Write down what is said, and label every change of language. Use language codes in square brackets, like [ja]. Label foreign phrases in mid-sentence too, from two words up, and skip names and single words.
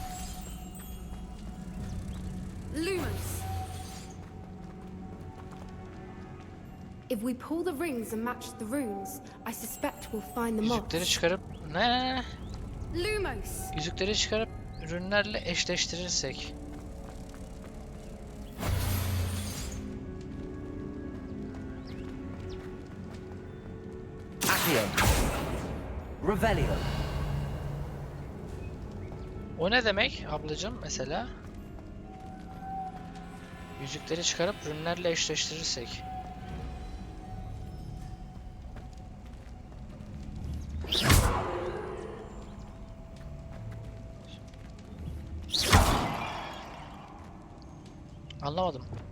[en] Lumos. If we pull the rings and match the runes, I suspect we'll find the moth. [tr] Yüzükleri çıkarıp ne? Lumos. Yüzükleri çıkarıp ürünlerle eşleştirirsek. Accio. Revelio. O ne demek ablacığım mesela? Yüzükleri çıkarıp ürünlerle eşleştirirsek. Anlamadım.